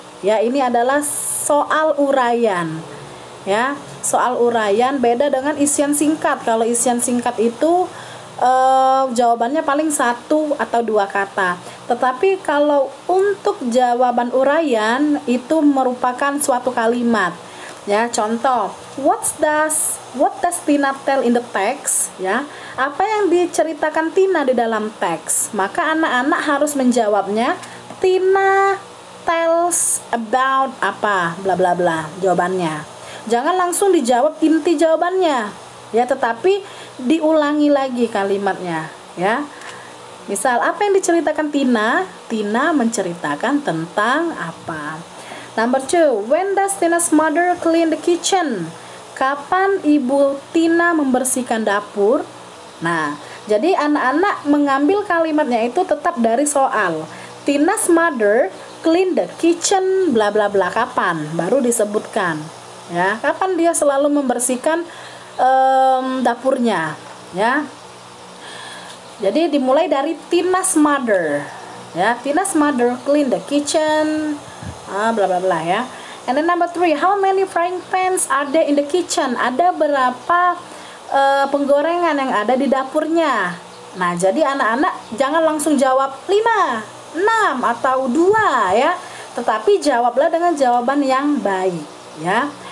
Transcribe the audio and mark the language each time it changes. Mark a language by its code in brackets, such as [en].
[id] Ya, ini adalah soal uraian. Ya, soal uraian beda dengan isian singkat. Kalau isian singkat itu jawabannya paling 1 atau 2 kata. Tetapi kalau untuk jawaban uraian itu merupakan suatu kalimat. Ya, contoh, [en] what does Tina tell in the text? [id] Ya, apa yang diceritakan Tina di dalam teks? Maka anak-anak harus menjawabnya [en] Tina tells about [id] apa, bla bla bla, jawabannya. Jangan langsung dijawab inti jawabannya. Ya, tetapi diulangi lagi kalimatnya ya. Misal, apa yang diceritakan Tina? Tina menceritakan tentang apa? [en] Number 2, when does Tina's mother clean the kitchen? [id] Kapan ibu Tina membersihkan dapur? Nah, jadi anak-anak mengambil kalimatnya itu tetap dari soal. [en] Tina's mother clean the kitchen bla bla bla, [id] kapan? Baru disebutkan. Ya, kapan dia selalu membersihkan dapurnya ya. Jadi dimulai dari [en] Tina's mother [id] ya. [en] Tina's mother clean the kitchen bla bla bla ya. And then number 3, how many frying pans are there in the kitchen? [id] Ada berapa penggorengan yang ada di dapurnya? Nah, jadi anak-anak jangan langsung jawab 5, 6 atau 2 ya. Tetapi jawablah dengan jawaban yang baik ya.